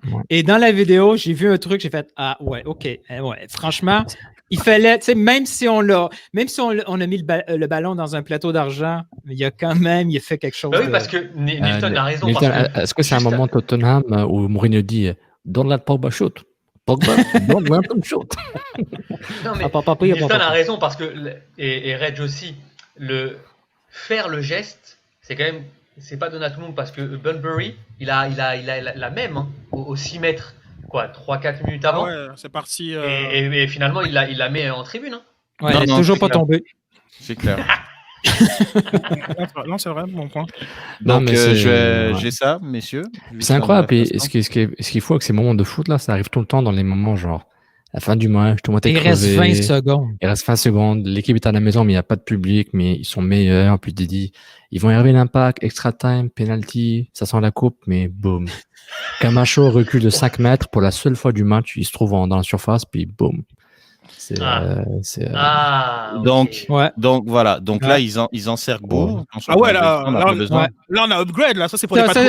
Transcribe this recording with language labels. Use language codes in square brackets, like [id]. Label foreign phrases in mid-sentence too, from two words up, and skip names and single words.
[fr] Ouais. Et dans la vidéo, j'ai vu un truc, j'ai fait ok, franchement. Il fallait, tu sais, même si on a mis le ballon dans un plateau d'argent, il a fait quelque chose. Oui, parce que Nilton a raison. Est-ce que c'est un moment Tottenham où Mourinho dit [en] don't let Pogba shoot? Pogba, don't let him shoot. [fr] Non, mais Nilton a raison parce que, et Reg aussi, faire le geste, c'est quand même, c'est pas donné à tout le monde parce que Bunbury, il a la même, au 6 mètres. 3-4 minutes avant. C'est parti. Et finalement, il la met en tribune. Hein. Ouais, elle n'est toujours pas tombée. C'est clair. Non, c'est vrai, mon point. Donc, j'ai ça, messieurs. C'est incroyable. Et ce qu'il faut avec ces moments de foot, là, ça arrive tout le temps dans les moments genre la fin du match, tout le monde est crevé. Il reste 20 secondes. Il reste 20 secondes. L'équipe est à la maison, mais il n'y a pas de public, mais ils sont meilleurs. Puis Didi, ils vont y arriver l'impact, [en] extra time, penalty, [fr] ça sent la coupe, mais boum. Camacho recule de 5 mètres pour la seule fois du match. Il se trouve dans la surface, puis boum. Donc voilà. Donc là, ils encerclent Bou. Là, on a upgrade. Là, ça c'est pour les patrons.